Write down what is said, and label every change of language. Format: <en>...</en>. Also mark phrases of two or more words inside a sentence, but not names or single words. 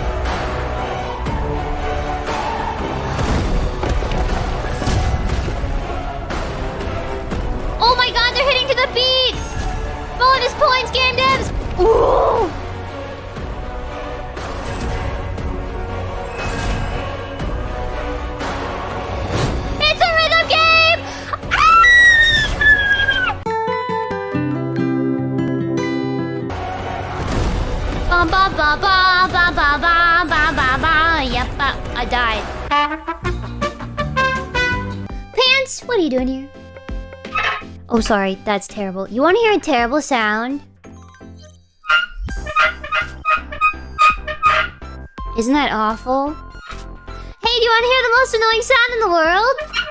<en>Oh my god, they're hitting to the beat! Bonus points, game devs! Ooh! It's a rhythm game! Ah! Ba ba ba ba ba ba ba ba ba ba. Yep, I died. Pants, what are you doing here? Oh, sorry, that's terrible. You want to hear a terrible sound? Isn't that awful? Hey, do you want to hear the most annoying sound in the world?</en>